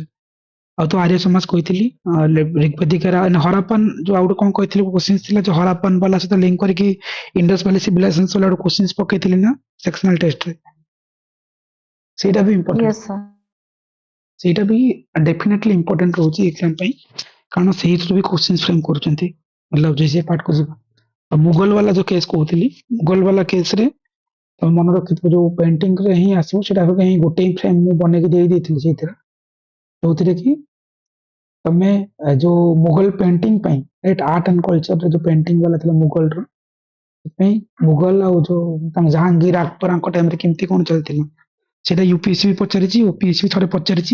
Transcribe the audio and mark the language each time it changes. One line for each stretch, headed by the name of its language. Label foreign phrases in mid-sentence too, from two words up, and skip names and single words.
Odia: ଆଉ ତ ଆର୍ୟ ସମାଜ କହିଥିଲି
English: Rigvedic era
Odia: ହରାପନ ଯୋଉ ଆଉ ଗୋଟେ କଣ କହିଥିଲି କ୍ୱେଶ୍ଚିନ୍ସ ଥିଲା ଯୋଉ ହରାପନ ବାଲା ସହିତ ଲିଙ୍କ କରିକି ଇଣ୍ଡସ୍ ଭ୍ୟାଲି ସିଭିଲାଇଜେସନ ବାଲା ଗୋଟେ କ୍ୱେଶ୍ଚିନ୍ସ ପକେଇଥିଲି ନା
English: sectional test
Odia: ସେଇଟା ବି ଇମ୍ପୋର୍ଟାଣ୍ଟ।
English: Yes, sir.
Odia: ସେଇଟା ବି
English: definitely important
Odia: ରହୁଛି ଏକ୍ସାମ ପାଇଁ କାରଣ ସେଇଥିରୁ ବି
English: questions frame
Odia: କରୁଛନ୍ତି
Hindi: मतलब जैसे पार्ट को
Odia: ଯିବା। ଆଉ ମୁଗଲ ବାଲା ଯୋଉ କେସ୍ କହୁଥିଲି ମୁଗଲ ବାଲା କେସରେ ତମେ ମନେ ରଖିଥିବ ଯୋଉ ପେଣ୍ଟିଂ ରେ ହିଁ ଆସିବ ସେଟା ହିଁ ଗୋଟେ ହିଁ ଫ୍ରେମ୍ ମୁଁ ବନେଇକି ଦେଇଥିଲି ସେଇଥିରେ ଯୋଉଥିରେ କି ତମେ ଯୋଉ ମୁଗଲ ପେଣ୍ଟିଂ ପାଇଁ
English: right art and culture
Odia: ଯୋଉ ପେଣ୍ଟିଂ ବାଲା ଥିଲା ମୁଗଲର ସେଥିପାଇଁ ମୁଗଲ ଆଉ ଯୋଉ ତାଙ୍କ ଜାହାଙ୍ଗୀର ଆକବରଙ୍କ ଟାଇମରେ କେମିତି କଣ ଚାଲିଥିଲା ସେଇଟା ୟୁପିଏସସି ବି ପଚାରିଛି ଓପିଏସସି ବି ଥରେ ପଚାରିଛି।